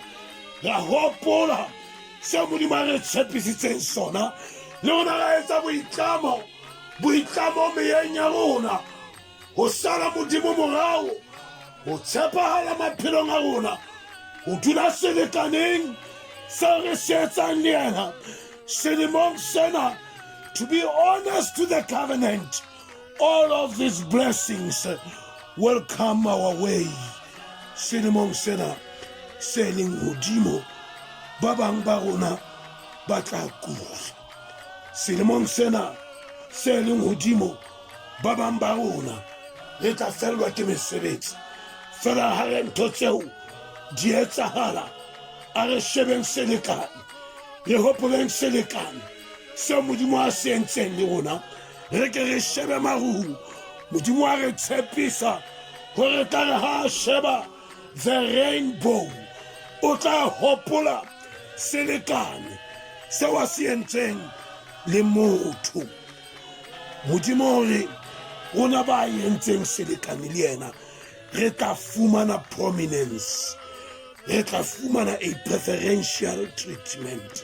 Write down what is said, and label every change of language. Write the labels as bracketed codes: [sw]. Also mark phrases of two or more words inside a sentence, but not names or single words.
[st] Ra hopola seo Modimo a re tshepisitseng sona, le rona ra etsa boitlamo meyeng ya rona ho sala Modimo morao, ho tshepahala maphelong a rona, ho dula selekaneng seo re se etsang le yena selemong sena. [en] To be honest to the covenant, all of these blessings will come our way [st] selemong sena se leng hodimo. Ba bang ba rona ba tla kula selemong sena se leng hodimo. Ba bang ba rona re tla fellwa ke mesebetsi. Fela ha re ntho tseo di etsahala, a re shebeng selekane, re hopoleng selekane seo Modimo a se entseng le rona. Re ke re shebe marung. Modimo a re tshepisa hore tla re ha sheba [en] the rainbow [st] o tla hopola selekane seo a se entseng le motho. Modimo hore rona ba entseng selekane le yena re tla fumana prominence, re tla fumana [en] a preferential treatment.